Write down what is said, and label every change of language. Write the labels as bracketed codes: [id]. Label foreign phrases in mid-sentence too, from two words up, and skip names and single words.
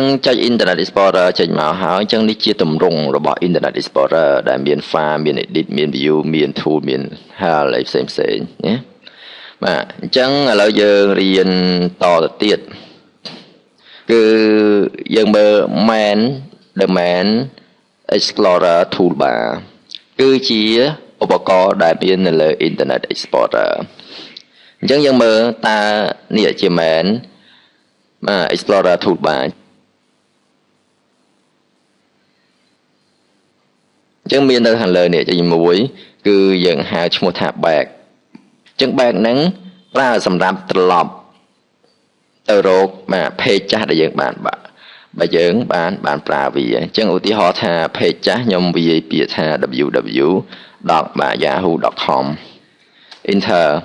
[km] ចុច Internet Explorer ចេញមកហើយអញ្ចឹងនេះជាទម្រង់របស់ Internet Explorer ដែល មាន file មាន edit មាន view មាន tool មាន help អីផ្សេងណាបាទអញ្ចឹងឥឡូវយើងរៀនតទៅទៀតគឺយើងមើល [en] main Explorer toolbar [km] គឺជាឧបករណ៍ដែលមាននៅលើ Internet Explorer អញ្ចឹងយើងមើលតើនេះជា [en] main Explorer toolbar [km] អញ្ចឹងមាននៅខាងលើនេះទី1គឺយើងហៅឈ្មោះថា back អញ្ចឹង back ហ្នឹងប្រើសម្រាប់ត្រឡប់ទៅរកpage ចាស់ដែលយើងបានបើយើងបានប្រើវាអញ្ចឹងឧទាហរណ៍ថា page ចាស់ខ្ញុំវាយពាក្យថា www.yahoo.com enter